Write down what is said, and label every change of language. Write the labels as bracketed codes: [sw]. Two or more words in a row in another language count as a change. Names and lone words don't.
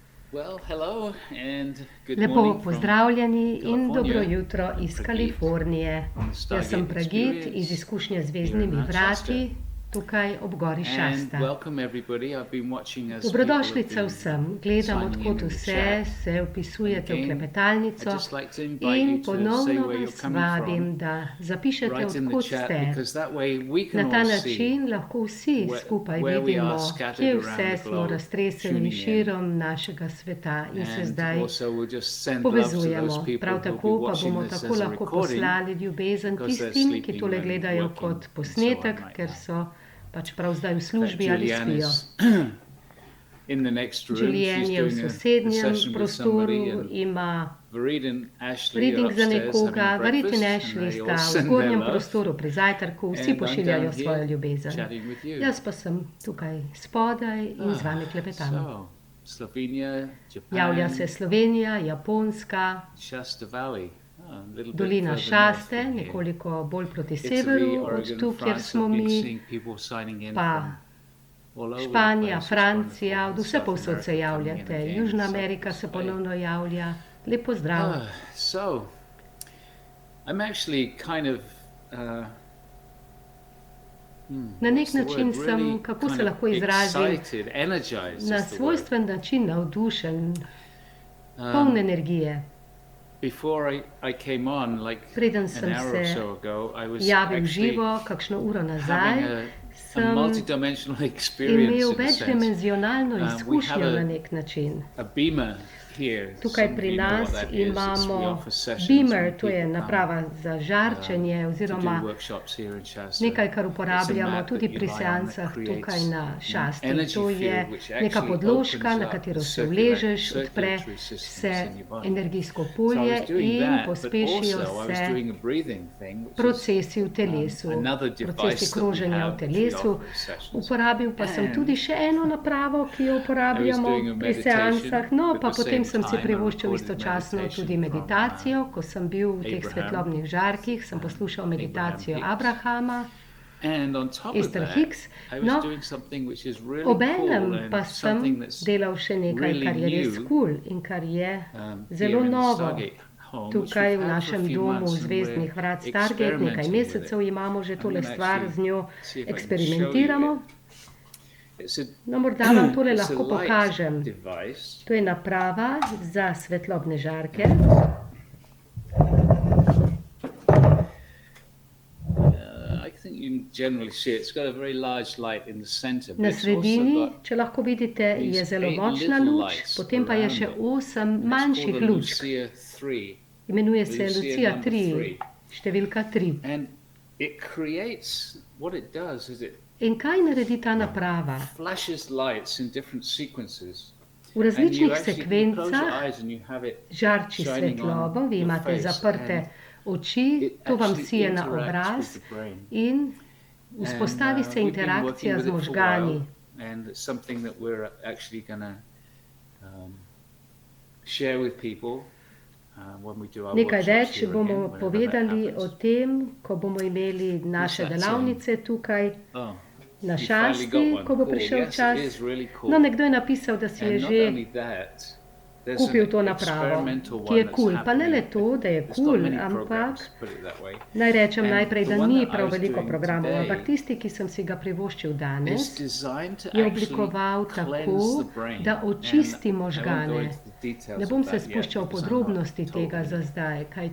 [en] Well, hello and good [sl] Lepo [en] morning from [sl] pozdravljeni in dobro [en] California. [sl] jutro iz Pragit Kalifornije. [en] on the [sl] Jaz sem [en] Stargate [sl] Pragit iz [en] Experience [sl] izkušnje z [en] here in [sl] zvezdnimi [en] Mount [sl] vrati, [en] Shasta. [sl] tukaj ob gori [en] And [sl] Šasta. [en] welcome everybody. I've been watching as people have [sl] Dobrodošlica [en] been [sl] vsem. Gledam, [en] signing [sl] odkot [en] in the [sl] vse [en] chat. [sl] se vpisujete v [en] Again, I'd [sl] klepetalnico [en] just like to invite you [sl] in [en] to say [sl] ponovno [en] where you're [sl] vas [en] coming [sl] vabim, [en] from [sl] da zapišete, [en] right in the [sl] odkot [en] chat, [sl] ste. [en] because that way we [sl] Na [en] can [sl] ta [en] all see [sl] način lahko vsi skupaj [en] where we [sl] vidimo, [en] are scattered [sl] kje [en] around [sl] vse [en] the [sl] smo [en] globe, [sl] raztreseni [en] tuning in. [sl] širom našega sveta in se [en] And [sl] zdaj [en] also we'll just send love to those [sl] povezujemo. [en] people [sl] Prav [en] who'll be [sl] tako pa [en] watching [sl] bomo [en] this [sl] tako [en] as a [sl] lahko [en] recording, [sl] poslali ljubezen [en] because they're [sl] tistim, ki [en] sleeping [sl] tole [en] and [sl] gledajo [en] working [sl] kot [en] and so on [sl] posnetek, [en] right [sl] ker [en] now. [sl] so pač prav zdaj v [en] In fact, [sl] službi ali [en] Julianne [sl] spijo. [en] is in the next room. [sl] Julian [en] She's [sl] je v [en] doing a [sl] sosednjem [en] session with somebody, [sl] prostoru, [en] and [sl] ima [en] Varit and Ashley are [sl] reading za [en] upstairs [sl] nekoga, [en] having [sl] Varit in [en] breakfast, [sl] Ashley [en] and they [sl] sta [en] all [sl] v [en] send their [sl] zgornjem [en] love. [sl] prostoru pri zajtrku, vsi [en] And I'm [sl] pošiljajo [en] down [sl] svojo [en] here [sl] ljubezen. [en] chatting with you. [sl] Jaz pa sem tukaj spodaj in z vami klepetam. [en] So, Slovenia, [sl] Javlja [en] Japan, [sl] se Slovenija, Japonska, [en] Shasta Valley, a little bit [sl] dolina [en] further north [sl] Šaste, [en] from here. [sl] nekoliko bolj proti [en] Italy, [sl] severu od [en] Oregon, [sl] tu, kjer [en] France. [sl] smo [en] I've been [sl] mi, [en] seeing people signing in [sl] pa [en] from all over the [sl] Španija, [en] place. It's [sl] Francija, [en] wonderful. [sl] od [en] And [sl] vse [en] South [sl] povsod se [en] America coming in [sl] javljate. [en] again. [sl] Južna [en] So [sl] Amerika [en] it's [sl] se [en] great. [sl] ponovno javlja. Lep pozdrav. [en] So, I'm actually kind of, [sl] Na nek [en] what's the [sl] način [en] word? [sl] sem, [en] Really [sl] kako se [en] kind of [sl] lahko izrazim, [en] excited, energized [sl] na [en] is the word. [sl] svojstven način navdušen, poln energije. [en] Before I came on, like [sl] Preden [en] an [sl] sem [en] hour or [sl] se [en] so ago, I was [sl] javil [en] actually [sl] živo, kakšno uro nazaj, [en] having a [sl] sem [en] multi-dimensional experience [sl] imel [en] in a sense. [sl] večdimenzionalno [en] we [sl] izkušnjo [en] have [sl] na nek način. [en] A beamer here. [sl] Tukaj [en] Some of [sl] pri [en] you know what [sl] nas [en] that is. We [sl] imamo [en] offer sessions [sl] beamer, [en] when [sl] to je [en] people come, [sl] naprava za žarčenje [en] to [sl] oziroma [en] do workshops here in Shasta. [sl] nekaj, kar [en] It's a [sl] uporabljamo [en] mat [sl] tudi [en] that you [sl] pri [en] lie on [sl] seansah [en] that creates [sl] tukaj na [en] an [sl] Šasti. [en] energy [sl] To je [en] field which [sl] neka [en] actually [sl] podložka, [en] opens [sl] na [en] up [sl] katero [en] the [sl] se uležeš, odpre [en] circulatory systems [sl] se [en] in your body. [sl] energijsko [en] So I [sl] polje [en] was doing [sl] in [en] that, but [sl] pospešijo [en] also I was [sl] se [en] doing a breathing thing, which is [sl] procesi v telesu, [en] another device [sl] procesi [en] that we [sl] kroženja v [en] have which we [sl] telesu. [en] offer as sessions. [sl] Uporabil pa sem [en] And [sl] tudi še eno napravo, ki jo uporabljamo [en] I was doing a [sl] pri [en] meditation, [sl] seansah, no [en] at [sl] pa [en] the [sl] potem [en] same [sl] sem si [en] time I [sl] privoščil [en] recorded [sl] istočasno [en] meditation [sl] tudi [en] from, [sl] meditacijo, ko sem bil v teh [en] Abraham. [sl] svetlobnih žarkih, sem poslušal meditacijo [en] Abraham Hicks. [sl] Abrahama, [en] And on top of [sl] Esther [en] that, [sl] Hicks. [en] I was [sl] No, [en] doing something which is really cool [sl] obenem [en] and [sl] pa [en] something [sl] sem [en] that's [sl] delal še nekaj, [en] really [sl] kar je res [en] new, [sl] kul in kar je zelo [en] here in the [sl] novo. [en] Stargate home, which [sl] Tukaj [en] we've [sl] v [en] had for a [sl] našem [en] few [sl] domu [en] months, and [sl] zvezdnih [en] we're [sl] vrat Stargate, nekaj [en] experimenting with [sl] mesecev [en] it. [sl] imamo že [en] I'm [sl] tole [en] gonna [sl] stvar, [en] actually [sl] z njo [en] see if I can [sl] eksperimentiramo. [en] show you it. It's a, [sl] No, morda vam tole [en] it's a [sl] lahko [en] light [sl] pokažem. [en] device. [sl] To je naprava za svetlobne žarke. [en] I think you can generally see it. It's got a very large light in the center, but [sl] Na [en] it's also [sl] sredini, [en] got [sl] če lahko vidite, je [en] these [sl] zelo [en] 8 [sl] močna [en] little [sl] luč, [en] lights [sl] potem pa je [en] around [sl] še [en] it. [sl] 8 [en] And it's [sl] manjših [en] called a [sl] lučk. [en] Lucia 3. [sl] Imenuje se [en] Lucia [sl] Lucia [en] number [sl] 3, [en] three. [sl] številka 3. [en] And it creates, what it does is it [sl] In kaj naredi ta naprava? [en] flashes lights in different sequences. [sl] V [en] And you [sl] različnih [en] actually you close your [sl] sekvencah [en] eyes and you have it [sl] žarči [en] shining [sl] svetlobo, [en] on [sl] vi [en] your [sl] imate [en] face, [sl] zaprte [en] and [sl] oči, [en] it [sl] to vam [en] actually [sl] sije na [en] interacts [sl] obraz [en] with the brain. [sl] in vzpostavi se [en] We've been [sl] interakcija [en] working [sl] z [en] with it for a [sl] možgani. [en] while, and it's something that we're actually going to share with people when we do our [sl] Nekaj [en] workshops [sl] več [en] here [sl] bomo [en] again, whenever that [sl] povedali o [en] happens. [sl] tem, ko bomo imeli naše [en] Is that [sl] delavnice tukaj [en] Oh, [sl] na [en] you finally got [sl] Šasti, [en] one. [sl] ko bo [en] Cool. [sl] prišel [en] Yes, [sl] čas. [en] it is really cool. [sl] No, nekdo je napisal, da si je [en] And not [sl] že [en] only that, there's [sl] kupil [en] an [sl] to napravo, [en] experimental [sl] ki je [en] one that's [sl] kul. Pa ne le [en] happening. [sl] to, da je [en] It's got [sl] kul, [en] many [sl] ampak [en] programs, put it that way. [sl] naj rečem [en] And [sl] najprej, [en] the [sl] da [en] one [sl] ni [en] that I [sl] prav [en] was [sl] veliko [en] doing [sl] programov, [en] today [sl] ampak tisti, ki sem si ga privoščil [en] It's [sl] danes, [en] designed to [sl] je [en] actually [sl] oblikoval [en] cleanse [sl] tako, [en] the brain. [sl] da očisti [en] And I won't go [sl] možgane. [en] into the details [sl] Ne [en] of [sl] bom se [en] that yet [sl] spuščal v [en] because I'm not [sl] podrobnosti tega za [en] totally [sl] zdaj, kajti